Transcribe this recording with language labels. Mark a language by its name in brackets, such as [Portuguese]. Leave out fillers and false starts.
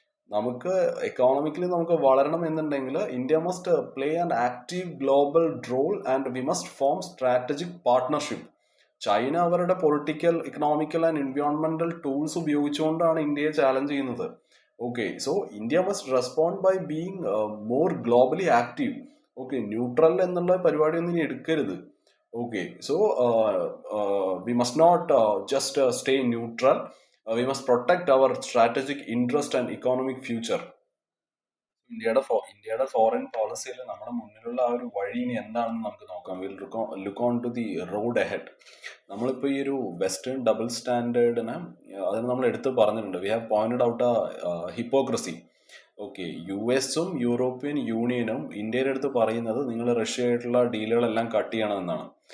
[Malayalam] നമുക്ക് എക്കോണമിക്കലി നമുക്ക് വളരണം എന്നുണ്ടെങ്കിൽ [English] India must play an active global role and we must form strategic partnership. [Malayalam] China അവരുടെ പൊളിറ്റിക്കൽ, ഇക്കണോമിക്കൽ ആൻഡ് എൻവയോൺമെന്റൽ ടൂൾസ് ഉപയോഗിച്ചുകൊണ്ടാണ് ഇന്ത്യയെ ചാലഞ്ച് ചെയ്യുന്നത്. [English] Okay, so India must respond by being more globally active. Okay, [Malayalam] neutral എന്നുള്ള പരിപാടി ഒന്നും ഇനി എടുക്കരുത്. [English] Okay, so we must not just stay neutral. We must protect our strategic interest and economic future. [Malayalam] ഇന്ത്യയുടെ foreign പോളിസിയിൽ നമ്മുടെ മുന്നിലുള്ള ആ ഒരു വഴി ഇനി എന്താണെന്ന് നമുക്ക് നോക്കാം. [English] Will look on to the road ahead. [Malayalam] നമ്മളിപ്പോൾ ഈ ഒരു വെസ്റ്റേൺ ഡബിൾ സ്റ്റാൻഡേർഡിനെ അതിന് നമ്മൾ എടുത്ത് പറഞ്ഞിട്ടുണ്ട്. [English] We have pointed out hypocrisy. [Malayalam] Okay, U എസും യൂറോപ്യൻ യൂണിയനും ഇന്ത്യയുടെ അടുത്ത് പറയുന്നത് നിങ്ങൾ റഷ്യയായിട്ടുള്ള ഡീലുകളെല്ലാം കട്ട് ചെയ്യണമെന്നാണ്.